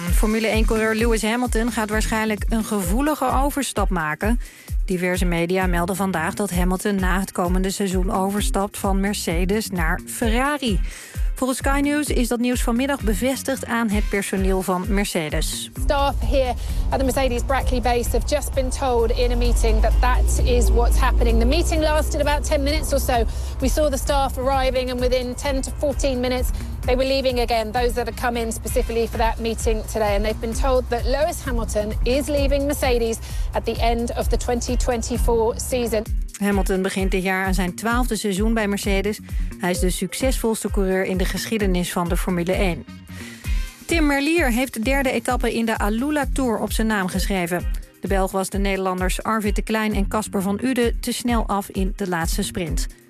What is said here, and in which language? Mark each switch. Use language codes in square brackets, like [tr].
[nl] Formule 1-coureur Lewis Hamilton gaat waarschijnlijk een gevoelige overstap maken. Diverse media melden vandaag dat Hamilton na het komende seizoen overstapt van Mercedes naar Ferrari. Volgens Sky News is dat nieuws vanmiddag bevestigd aan het personeel van Mercedes. [en] Staff here at the Mercedes Brackley base have just been told in a meeting that that is what's happening. The meeting lasted about 10 minutes or so. We saw the staff arriving and within 10 to 14 minutes they were leaving again. Those that had come in specifically for that meeting today, and they've been told that Lewis Hamilton is leaving Mercedes at the end of the 2024 season. [nl] Hamilton begint dit jaar aan zijn 12e seizoen bij Mercedes. Hij is de succesvolste coureur in de geschiedenis van de Formule 1. Tim Merlier heeft de derde etappe in de Alula Tour op zijn naam geschreven. De Belg was de Nederlanders Arvid de Klein en Casper van Uden te snel af in de laatste sprint.